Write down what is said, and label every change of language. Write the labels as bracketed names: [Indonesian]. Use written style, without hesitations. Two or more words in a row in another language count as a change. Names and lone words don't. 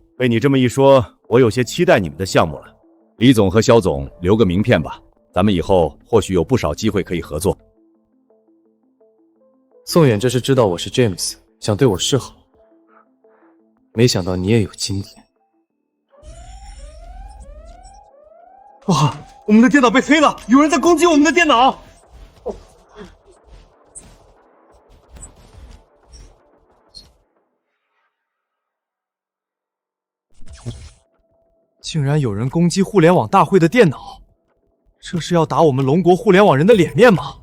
[Chinese] 被你這麼一說，我有些期待你們的項目了。李總和肖總留個名片吧，咱們以後或許有不少機會可以合作。宋远这是知道我是 James， 想對我示好，沒想到你也有今天。哇，我們的電腦被黑了，有人在攻擊我們的電腦。竟然有人攻擊互聯網大會的電腦，這是要打我們龍國互聯網人的臉面嗎？